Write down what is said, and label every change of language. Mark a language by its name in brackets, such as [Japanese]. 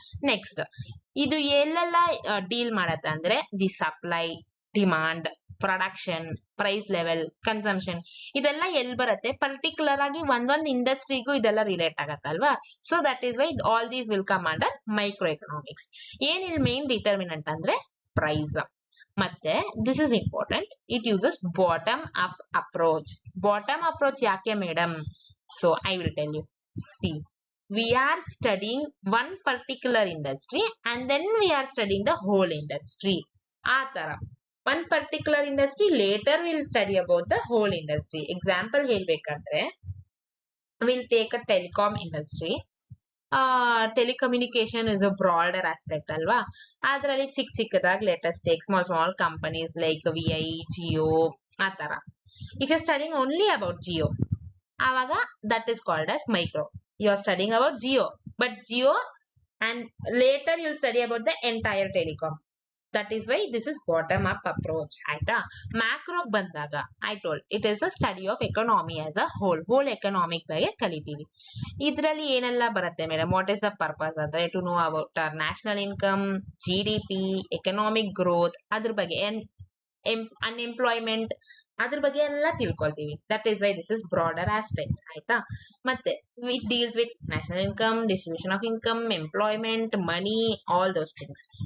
[Kannada] Next, ಇದು ಎಲ್ಲೆಲ್ಲ deal ಮಾಡತ್ತೆ ಅಂದ್ರೆ the supply, demand, production, price level, consumption, ಇದೆಲ್ಲ ಎಲ್ಲಿ ಬರುತ್ತೆ, ಪರ್ಟಿಕ್ಯುಲರ್ ಆಗಿ ಒಂದೊಂದು ಇಂಡಸ್ಟ್ರಿಗೂ ಇದೆಲ್ಲ relate ಆಗತ್ತಲ್ವಾ. [English] So that is why all these will come under micro economics. [Kannada] ಏನ್ ಇಲ್ಲಿ [English] Main determinant ಅಂದ್ರೆ price. [Kannada] ಮತ್ತೆ [English] This is important, it uses bottom up approach. Bottom approach [Kannada] ಯಾಕೆ madam? [English] So I will tell you. See, we are studying one particular industry and then we are studying the whole industry. [Kannada] ಆ ತರ [English] one particular industry, later we'll study about the whole industry. Example [Kannada] ಹೇಳ್ಬೇಕಂದ್ರೆ, [English] we'll take a telecom industry. Telecommunication is a broader aspect [Kannada] ಅಲ್ವಾ. ಅದರಲ್ಲಿ ಚಿಕ್ಕದಾಗಿ [English] let us take small companies like VI, Jio, [Kannada] ಆ ತರ. [English] If you're studying only about Jio, [Kannada] ಆವಾಗ [English] that is called as micro. You are studying about Jio, but Jio, and later you'll study about the entire telecom. That is why this is bottom up approach. [Kannada] ಆಯ್ತಾ. [English] macro ಬಂದಾಗ I told it is a study of economy as a whole economic [Kannada] ಬಗ್ಗೆ ಕಲಿತೀವಿ. ಇದರಲ್ಲಿ ಏನೆಲ್ಲ ಬರುತ್ತೆ madam, [English] what is the purpose [Kannada] ಅಂದ್ರೆ [English] to know about our national income, [Kannada] GDP, economic growth, ಅದ್ರ ಬಗ್ಗೆ ಅನ್ಎಂಪ್ಲಾಯ್ಮೆಂಟ್, ಅದ್ರ ಬಗ್ಗೆ ಎಲ್ಲ ತಿಳ್ಕೊಳ್ತೀವಿ. [English] That is why this is broader aspect. [Kannada] ಆಯ್ತಾ. ಮತ್ತೆ [English] It deals with national income, distribution of income, employment, money, all those things.